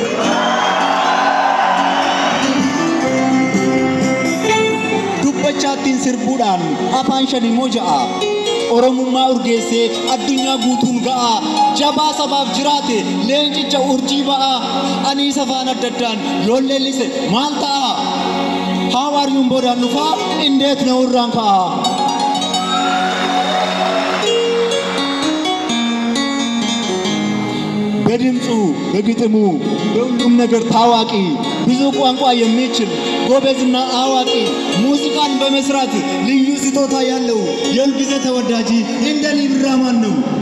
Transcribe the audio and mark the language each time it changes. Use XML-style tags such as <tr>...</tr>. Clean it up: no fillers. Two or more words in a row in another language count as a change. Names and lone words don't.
<om>Dubbachaattiin sirbuudhaan afaan shanii moo ja'a Oromummaa urgeessee addunyaa guutuun ga'a jabaa sabaaf jiraate leencicha urjii ba'a aniis afaan adda addaan yoon leellise maal ta'a hawaariyyuun boodaan dhufaa indeet na urraan ka'a.</om> <am>በድምፁ በግጥሙ በሁሉም ነገር ታዋቂ ብዙ ቋንቋ የሚችል ጎበዝና አዋቂ ሙዚቃን በመስራት ልዩ ስጦታ ያለው የሁልጊዜ ተወዳጅ እንደ አሊ ብራ ማን ነው?</am>